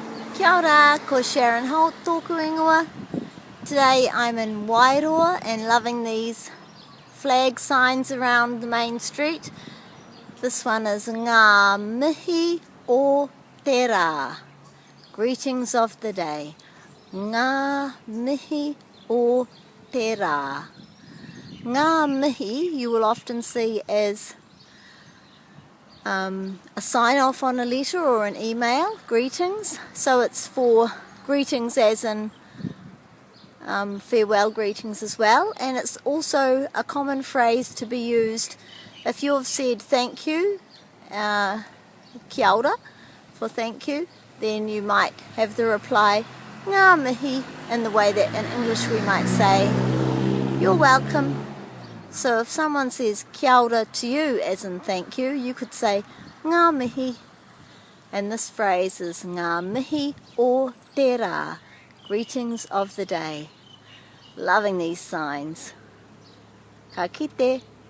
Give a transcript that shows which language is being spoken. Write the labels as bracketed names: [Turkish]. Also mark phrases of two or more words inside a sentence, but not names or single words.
[Māori] Kia ora, ko Sharon Holt tōku ingoa. [English] Today I'm in Wairoa and loving these flag signs around the main street. This one is [Māori] ngā mihi o te rā. [English] Greetings of the day. [Māori] Ngā mihi o te rā. Ngā mihi [English] you will often see as a sign off on a letter or an email, greetings. So it's for greetings as in farewell greetings as well, and it's also a common phrase to be used if you have said thank you, [Māori] kia ora [English] for thank you, then you might have the reply [Māori] ngā mihi [English] in the way that in English we might say you're welcome. So if someone says [Māori] kia ora [English] to you as in thank you, you could say [Māori] ngā mihi, [English] and this phrase is [Māori] ngā mihi o te rā, [English] greetings of the day. Loving these signs. [Māori] Ka kite.